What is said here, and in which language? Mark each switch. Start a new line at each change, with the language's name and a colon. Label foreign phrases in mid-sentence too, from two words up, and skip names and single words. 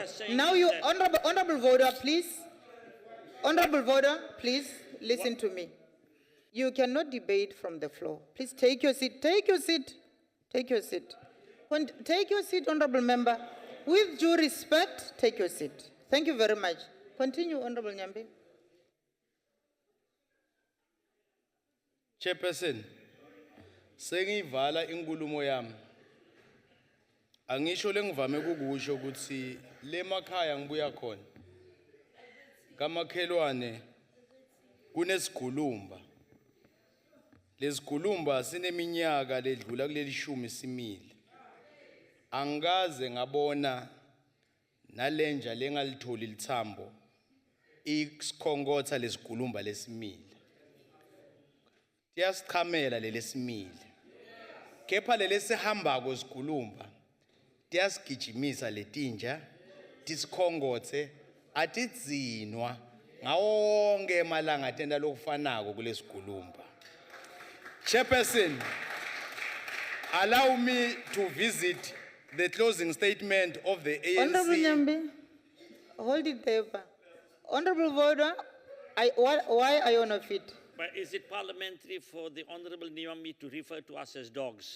English: Now you, Honorable Voda, please. Honorable Voda, please listen to me. You cannot debate from the floor. Please take your seat. Take your seat. Take your seat. Take your seat, honorable member. With due respect, take your seat. Thank you very much. Continue, Honorable Nyambi.
Swati: Chairperson, sengivala inkulumo yami. Angisho lengivame kukusho ukuthi le makhaya ngibuya khona. Kamakhelwane kunesigulumba. Lesigulumba sineminyaka ledlula kuleli 10 simile. Angaze ngabona nalenja lengalithola lithambo isikhongotha lesigulumba lesimile. Tiyasichamela lesimile. Kepha lesihamba kwesigulumba tiyasigijimisa letinja tisikhongothe atidzinwa ngawo wonke emalanga atenda lokufanako kulesigulumba.
English: Chairperson, allow me to visit the closing statement of the ANC. Honorable Nyambi, hold it there. Honorable Voda, why are you on a fit? But is it parliamentary for the Honorable Nyambi to refer to us as dogs?